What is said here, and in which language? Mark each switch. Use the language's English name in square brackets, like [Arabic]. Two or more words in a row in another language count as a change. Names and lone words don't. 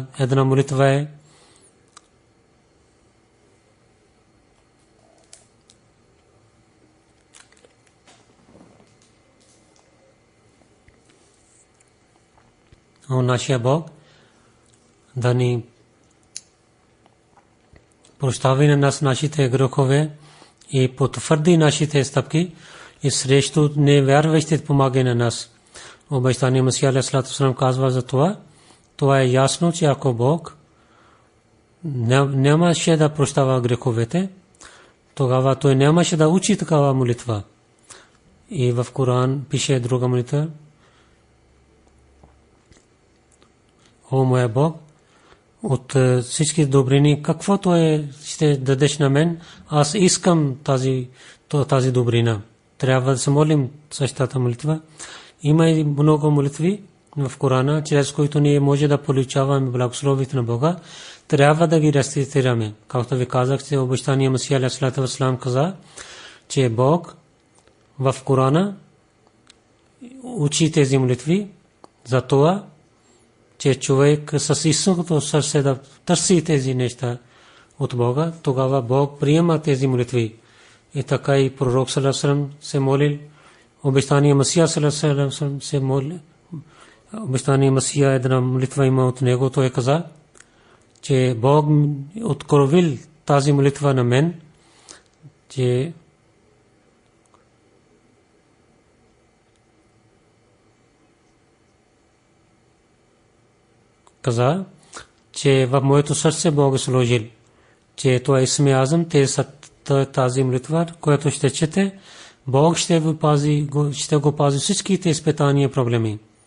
[Bulgarian] Една молитва е о нашия Бог да ни прощави на нас нашите грехове и потвърди нашите стъпки и срещу невярващите помага на нас. Обещание Масия [Arabic] عليه الصلاة والسلام [Bulgarian] казва за това. Това е ясно, че ако Бог нямаше да прощава греховете, тогава той нямаше да учи такава молитва. И в Коран пише друга молитва. О моя Бог, от всички добрини, каквото ще дадеш на мен, аз искам тази добрина. Трябва да се молим същата молитва. Има и много молитви в Корана, чрез които ние може да получаваме благословите на Бога. Трябва да ги рецитираме. Както ви казах, че обещание Масия [Arabic] عليه الصلاة والسلام [Bulgarian] каза, че Бог в Корана учи тези молитви за това, че човек с истинското сърце да търси тези неща от Бога, тогава Бог приема тези молитви. И така и пророк [Arabic] صلى الله عليه وسلم [Bulgarian] се молил, обещание Масия [Arabic] صلى الله عليه وسلم [Bulgarian] се молил, обещания Масия една молитва има от него. Той каза, че Бог откровил тази молитва на мен, че каза, че в моето сърце Бог е сложил, че това е Исме Азам, тази молитва, която ще чете, Бог ще го пази всичките изпитания и проблеми.